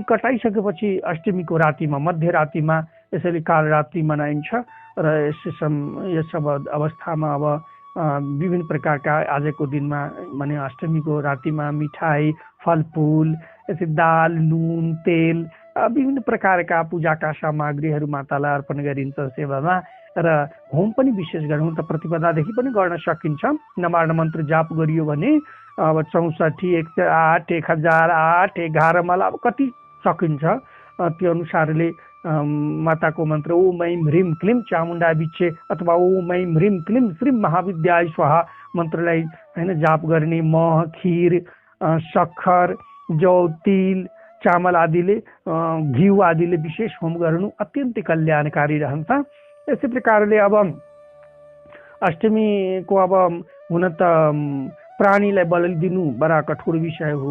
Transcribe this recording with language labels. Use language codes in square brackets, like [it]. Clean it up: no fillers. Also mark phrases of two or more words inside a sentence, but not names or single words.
[ne] कटाइसकेपछि अष्टमीको रातिमा मध्यरातिमा यसरी कालरात्रि मनाइन्छ र यस अवस्थामा अब विभिन्न प्रकारका आजको दिनमा माने अष्टमीको रातिमा मिठाई, फलफुल, यसरी दाल, नुन, तेल विभिन्न प्रकारका पूजाका सामग्रीहरू मातालाई अर्पण गरिन्छ सेवामा र होम पनि विशेष गरौँ त प्रतिपदादेखि पनि गर्न सकिन्छ। नवार्ण मन्त्र जाप गरियो भने अब 64, 108, 1008, 11 माला अब कति सकिन्छ त्यो अनुसारले माताको मन्त्र [sa] ओम ऐं ह्रीं क्लीं चामुण्डा विच्छे [ne] अथवा [sa] ओम ऐं ह्रीं क्लीं श्रीं महाविद्या स्वाहा [ne] मन्त्रलाई होइन जाप गर्ने। मह, खिर, सक्खर, जौ, तिल चामल आदिले घिउ आदिले विशेष होम गर्नु अत्यन्तै कल्याणकारी रहन्छ। यसै प्रकारले अब अष्टमीको अब हुन त प्राणीलाई बलि दिनु बडा कठोर विषय हो।